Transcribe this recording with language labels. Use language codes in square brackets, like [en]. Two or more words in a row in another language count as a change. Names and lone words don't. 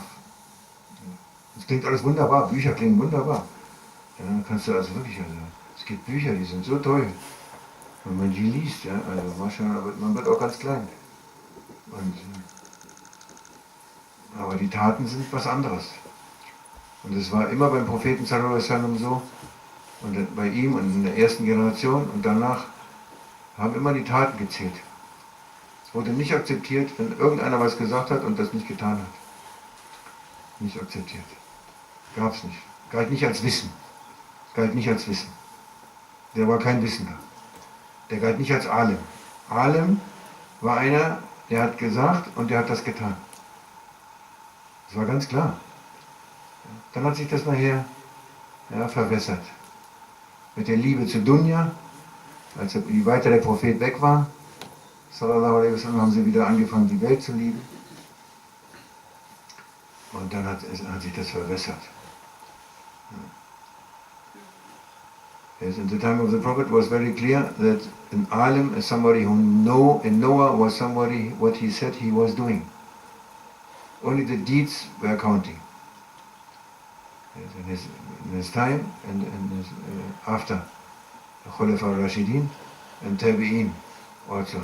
[de] Es klingt alles wunderbar, Bücher klingen wunderbar. Ja, dann kannst du also wirklich, es gibt Bücher, die sind so toll. Wenn man die liest, ja, also manchmal man wird auch ganz klein. Und, aber die Taten sind was anderes. Und es war immer beim Propheten [ar] صلى الله عليه وسلم [de] so, und bei ihm und in der ersten Generation und danach haben immer die Taten gezählt. Es wurde nicht akzeptiert, wenn irgendeiner was gesagt hat und das nicht getan hat. Nicht akzeptiert. Gab es nicht. Galt nicht als Wissen. Galt nicht als Wissen. Der war kein Wissender. Der galt nicht als Alim. Alim war einer, der hat gesagt und der hat das getan. Das war ganz klar. Dann hat sich das nachher verwässert. Mit der Liebe zu Dunya, wie weiter der Prophet weg war, [ar] صلى الله عليه وسلم, [de] haben sie wieder angefangen, die Welt zu lieben. Und dann hat sich das verwässert. [en] Yes, in the time of the Prophet was very clear that an alim is somebody who and Noah was somebody, what he said he was doing. Only the deeds were counting. Yes, in his time and after the [ar] الخلفاء الراشدين [en] and Tabi'in also.